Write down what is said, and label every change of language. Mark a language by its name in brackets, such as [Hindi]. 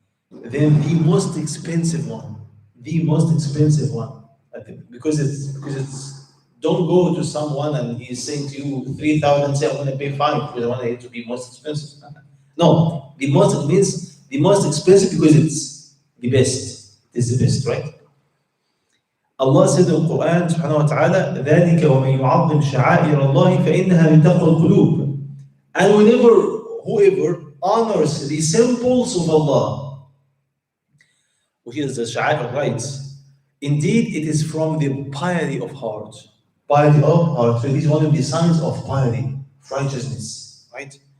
[English] Then the most expensive one. The most expensive one. Because it's don't go to someone and he's saying to you 3,000, say I'm going to pay 5 because I want it to be most expensive. No, the most means the most expensive because it's the best. It's the best, right? Allah said in the Quran subhanahu wa ta'ala, [Arabic] ذَلِكَ وَمَنْ يُعَظِّمْ شَعَائِرَ اللَّهِ فَإِنَّهَا مِنْ تَقْوَى الْقُلُوبِ. [English] And whoever honors the symbols of Allah, which is the sha'air rights, indeed it is from the piety of heart. Piety of heart. So this is one of the signs of piety, of righteousness, right?